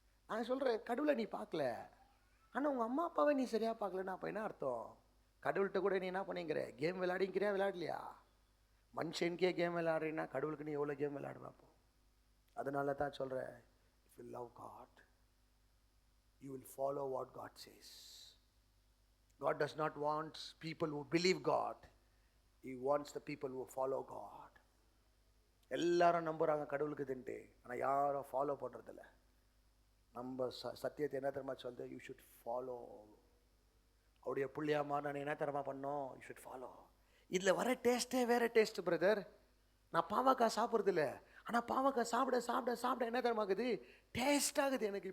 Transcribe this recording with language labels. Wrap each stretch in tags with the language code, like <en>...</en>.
<ta>நான் சொல்கிறேன் கடவுளை நீ பார்க்கல, ஆனால் உங்கள் அம்மா அப்பாவை நீ சரியாக பார்க்கலன்னா அப்போ என்ன அர்த்தம்? கடவுள்கிட்ட கூட நீ என்ன பண்ணிங்கிற, கேம் விளையாடிங்கிறியா விளையாடலையா? மனுஷனுக்கே கேம் விளையாடுறீன்னா கடவுளுக்கு நீ எவ்வளோ கேம் விளையாடுவா?</ta> <en>அப்போ அதனால தான் சொல்கிறேன், if you love God you will follow what God says. God does not want people who believe God. He wants the people who follow God.</en> <ta>எல்லாரும் நம்புகிறாங்க கடவுளுக்கு இதுன்ட்டு, ஆனால் யாரும் ஃபாலோ பண்ணுறதில்ல. நம்ம சத்தியத்தை என்ன தரமா சொல்லுது,</ta> <en>You should follow.</en> <ta>அவருடைய புள்ளியாமா நான் என்ன தரமா பண்ணோம், யூ ஷுட் ஃபாலோ. இதில் வர டேஸ்ட்டே வேறு டேஸ்ட் பிரதர். நான் பாவக்காய் சாப்பிட்றது இல்லை, ஆனால் பாவக்காய் சாப்பிட சாப்பிட சாப்பிட என்ன தரமாகுது, டேஸ்ட் ஆகுது எனக்கு.</ta>